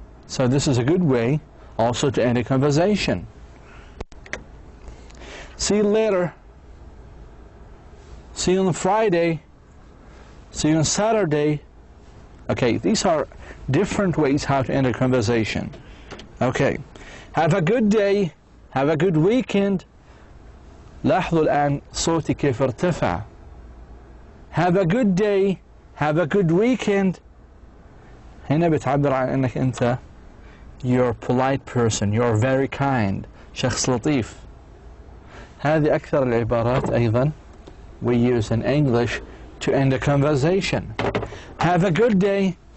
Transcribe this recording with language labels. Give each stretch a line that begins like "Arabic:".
English: So this is a good way also to end a conversation. See you later. See you on Friday. See you on Saturday. Okay, these are different ways how to end a conversation. Okay, have a good day. Have a good weekend.
Arabic: لاحظوا الآن صوتي كيف ارتفع.
English: Have a good day. Have a good weekend.
Arabic: هنا بتعبر عن انك انت
English: you're a polite person, you're very kind,
Arabic: شخص لطيف. هذه أكثر العبارات أيضا
English: we use in English to end a conversation. Have a good day.